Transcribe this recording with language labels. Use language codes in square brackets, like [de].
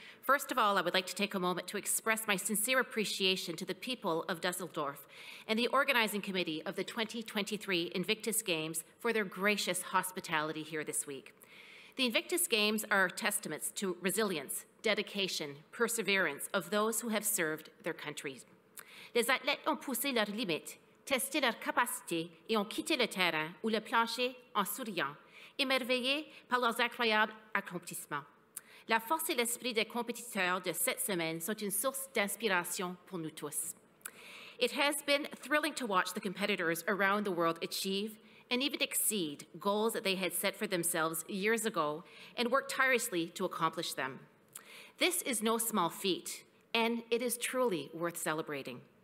[en] First of all, I would like to take a moment to express my sincere appreciation to the people of Düsseldorf and the organizing committee of the 2023 Invictus Games for their gracious hospitality here this week. The Invictus Games are testaments to resilience, dedication, perseverance of those who have served their countries. [fr] Les athlètes ont poussé leurs limites, testé leurs capacités et ont quitté le terrain ou le plancher en souriant, émerveillés par leurs incroyables accomplissements. La force et l'esprit des compétiteurs de cette semaine sont une source d'inspiration pour nous tous. [en] It has been thrilling to watch the competitors around the world achieve and even exceed goals that they had set for themselves years ago and work tirelessly to accomplish them. This is no small feat, and it is truly worth celebrating.